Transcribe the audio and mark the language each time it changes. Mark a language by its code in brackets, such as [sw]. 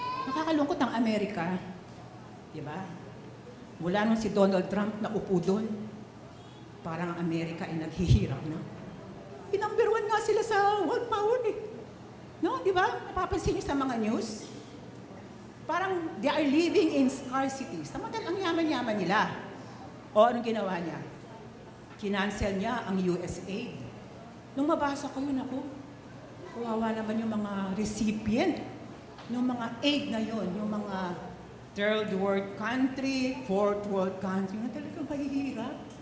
[tl] Nakakalungkot ang Amerika. Diba? Mula nung si Donald Trump na upo doon, parang ang Amerika ay naghihirap na. Number 1 nga sila sa world power eh. No, di ba? Napapansin niyo sa mga news? [en] Parang they are living in scarcity. [tl] Samantal ang yaman-yaman nila. O anong ginawa niya? Kinancel niya ang USAID. Nung mabasa ko yun ako, kawawa naman yung mga recipient ng mga aid na yun, yung mga third world country, fourth world country, na talagang mahihirap.